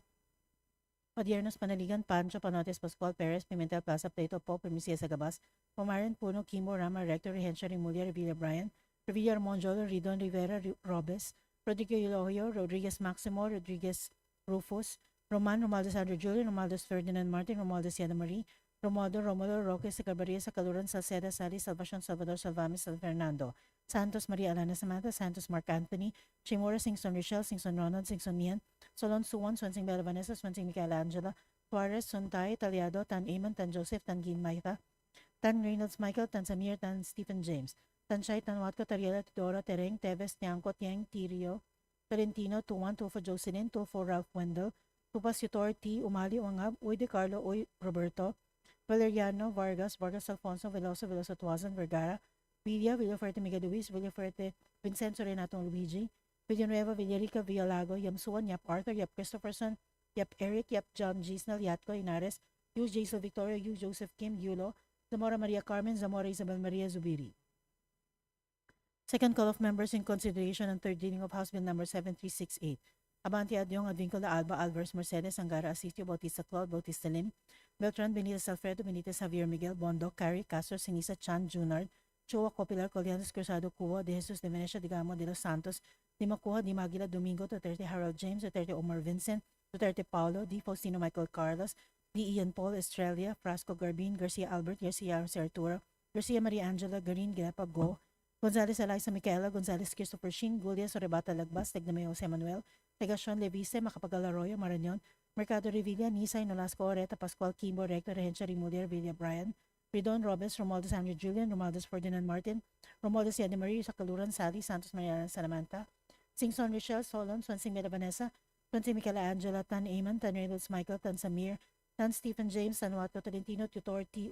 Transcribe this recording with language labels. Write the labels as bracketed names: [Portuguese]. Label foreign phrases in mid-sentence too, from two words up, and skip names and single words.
[English] Odiernos, Panaligan, Pancho, Panotes, Pascual, Perez, Pimentel, Plaza, Plato, Pope, Primicia, Sagabas, Pomaran, Puno, Kimbo, Rama, Rector, Rehencia, Remulia, Revilla, Brian, Revilla, Monjolo, Ridon, Rivera, Robes, Rodrigo Eulogio, Rodriguez Maximo, Rodriguez Rufus, Roman, Romualdez Andrew Julian, Romualdez Ferdinand Martin, Romualdez Yada Marie, Romualdo, Romulo, Roque, Sacabaria, Sacaluran, Salceda, Sally, Salvacion, Salvador, Salvamis, San Fernando, Santos, Maria Alana Samantha, Santos, Mark Anthony, Chimora, Singson Rochelle, Singson Ronald, Singson Mian, Solon Suwon, Swansing Bella Vanessa, Swansing Michelangela, Suarez, Suntay, Taliado, Tan Amon, Tan Joseph, Tan Gin Maitha, Tan Reynolds Michael, Tan Samir, Tan Stephen James, Tan Shai, Tan Watko, Tariela, Tudora, Tereng, Teves, Tiangco, Tiang, Tirio, Tolentino, Tuwan, Tufo Jocelyn, Tufo Ralph Wendell, Tupas Yutor, T. Umali, Wangab, Uy De Carlo, Uy Roberto, Valeriano, Vargas, Vargas Alfonso, Veloso, Veloso Tuazan, Vergara, Villafuerte, Miguel Luis, Villafuerte, Vincenzo Renato Luigi, Villanueva, Villarica, Villalago, Yamsuan, Yap Arthur, Yap Christopherson, Yap Eric, Yap John Gisnal, Yatco, Inares, Yu Jason Victoria, Yu Joseph Kim, Yulo, Zamora Maria Carmen, Zamora Isabel Maria Zubiri. Second call of members in consideration on third reading of House Bill number 7368. Abante Adyong, Advincula, Alba, Alvarez, Mercedes, Angara, Asistio, Bautista Claude, Bautista Lim, Beltran, Benitez, Alfredo, Benitez, Javier Miguel, Bondo, Cari, Castro, Sinisa, Chan, Junard, Chua, Copilar, Colianos, Cruzado, Cuba, De Jesus, De Venecia, De Gamo, De Los Santos, Di Macuha, Di Maguila, Domingo, Duterte, Harold James, Duterte, Omar Vincent, Duterte, Paulo, Di Faustino, Michael Carlos, Di Ian Paul, Estrella, Frasco, Garbin, Garcia Albert, Garcia Jose Arturo, Garcia Maria Angela, Garin, Gilepa, Go, Gonzales, Eliza Micaela, Gonzales, Christopher Shin, Gulia, Sorebata, Lagbas, Tegnameo, Jose Manuel, Legacion, Levice, Macapagal Arroyo, Marañon, Mercado Revilla, Nisay, Nolasco, Oreta, Pascual, Kimbo, Rector, Rehencia, Remulia, Villa, Brian, Ridon, Robes, Romualdez Andrew Julian, Romualdez Ferdinand Martin, Romualdez Yada Marie, Sacaluran, Sally, Santos Mariana Salamanta, Singson Rochelle, Solon, Swansing Bella Vanessa, Swansing Michaela Angela, Tan Amon, Tan Reynolds Michael, Tan Samir, Tan Stephen James, Tan Watco, Tolentino, Tutor, T.